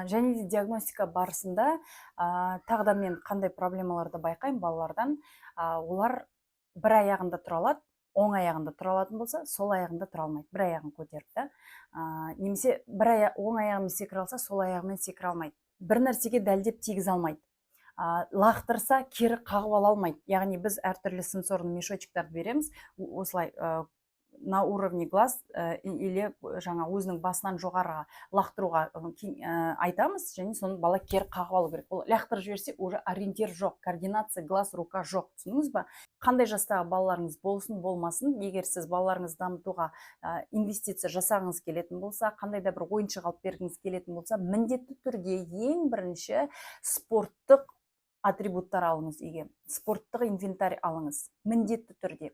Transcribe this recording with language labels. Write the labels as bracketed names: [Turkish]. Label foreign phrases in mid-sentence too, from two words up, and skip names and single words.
[Kazakh] Және де диагностика барысында тағы да мен қандай проблемаларды байқаймын балалардан, олар бір аяғында тұра алады, оң аяғында тұра алатын болса, сол аяғында тұра алмайды, бір аяғын көтеріп, немесе оң аяғымен секіре алса, сол аяғымен секіре алмайды. Бір нәрсеге дәлдеп тигізе алмайды. Лақтырса, кері қағып ала алмайды. Яғни біз әртүрлі [Russian] сенсорный мешочектарды [Kazakh] береміз, осылай [Russian] на уровне глаз или [Kazakh] жаңа өзінің басынан жоғарыға лақтыруға айтамыз, және соны бала кері қағып алу керек. Ол лақтырып жіберсе, уже ориентир жоқ, [Russian] координация глаз, рука [Kazakh] жоқ. Түсіндіңіз ба? Қандай жастағы балаларыңыз болсын, болмасын, егер сіз балаларыңызды дамытуға инвестиция жасағыңыз келетін болса, қандай да бір ойыншық алып бергіңіз келетін болса, міндетті түрде ең бірінші спорттық атрибуттар алыңыз үйге, спорттық инвентарь алыңыз, міндетті түрде.